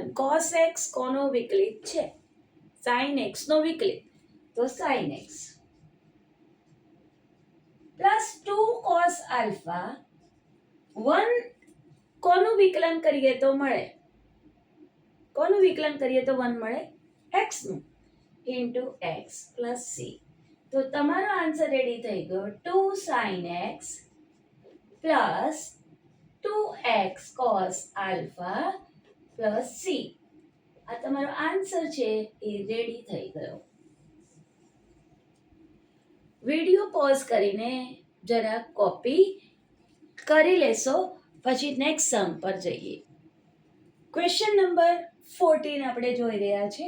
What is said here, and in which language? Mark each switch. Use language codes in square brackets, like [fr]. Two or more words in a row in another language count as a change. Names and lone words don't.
[gu] cos x કોનો વિકલિત છે sin x નો વિકલિત તો sin x પ્લસ 2 cos આલ્ફા 1 કોનું વિકલન કરીએ તો મળે કોનું વિકલન કરીએ તો 1 મળે x નું [en] into x plus c. [gu] તો તમારો [en] answer ready [gu] થઈ ગયો [en] 2 sin x plus 2x cos alpha plus c. [gu] આ તમારો આન્સર છે એ રેડી થઈ ગયો. [en] video pause [gu] કરીને જરા કોપી કરી લેશો પછી [en] next sum [gu] પર જઈએ. [en] question number 14 [gu] આપણે જોઈ રહ્યા છે.